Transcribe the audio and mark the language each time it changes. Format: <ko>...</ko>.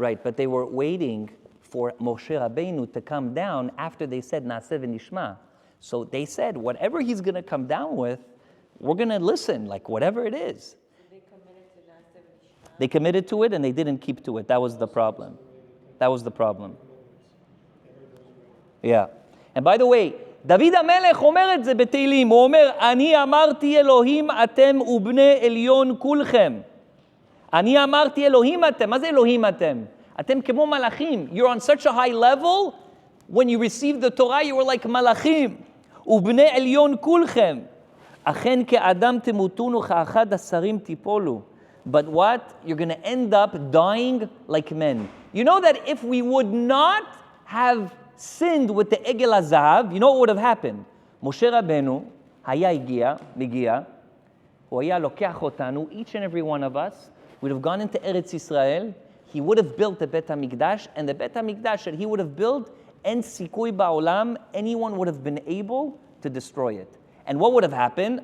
<en>Right, but they were waiting for Moshe Rabbeinu to come down after they said Naaseh v'nishma. So they said, whatever he's going to come down with, we're going to listen, like whatever it is. So they committed to Naaseh v'nishma. They committed to it and they didn't keep to it. That was the problem. That was the problem. Yeah.</en> <he>And by the way, דוד המלך אומר את זה בתהילים, הוא אומר, אני אמרתי אלוהים אתם ובני עליון כולכם. אני אמרתי אלוהים אתם, מה זה אלוהים אתם? אתם כמו מלאכים.</he> <en>You're on such a high level, when you received the Torah, you were like מלאכים.</en> <he>ובני עליון כולכם. אכן כאדם תמותון וכאחד השרים תיפולו.</he> <en>But what? You're going to end up dying like men. You know that if we would not have sinned with the Egel HaZahav, you know what would have happened? Moshe Rabbeinu</en> <he>היה מגיע, הוא היה לוקח אותנו,</he> <en>each and every one of us, would have gone into Eretz Yisrael, he would have built the Bet HaMikdash, and the Bet HaMikdash that he would have built, en sikui ba'olam, anyone would have been able to destroy it. And what would have happened?</en>